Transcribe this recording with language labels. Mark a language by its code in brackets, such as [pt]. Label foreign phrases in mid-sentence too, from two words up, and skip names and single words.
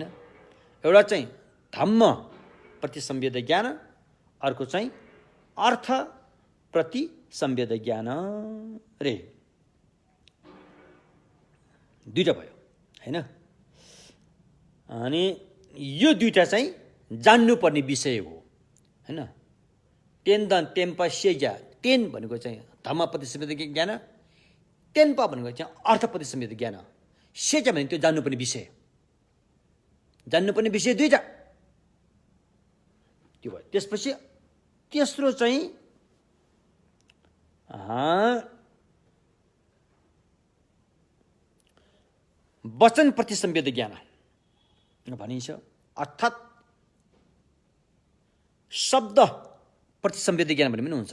[ne] एउटा चाहिँ धम्म प्रतिसंवेद ज्ञान, अर्को चाहिँ अर्थ प्रतिसंवेद ज्ञान रे, दुईटा भयो हैन। अनि यो दुईटा चाहिँ जान्नुपर्ने विषय हो हैन। [bo] तेन्दन तेम्पा सेजा, [ne] तेन भनेको चाहिँ धम्म प्रतिसंवेद ज्ञान, तेन्पा भनेको चाहिँ अर्थ प्रतिसंवेद ज्ञान, सेजा भने त्यो जान्नुपर्ने विषय, जान्नुपर्ने विषय दुईटा त्यो भयो। त्यसपछि तेस्रो चाहिँ वचन प्रतिसंवेद ज्ञान भनिन्छ, अर्थात् शब्द प्रतिसंवेद ज्ञान भन्ने पनि हुन्छ।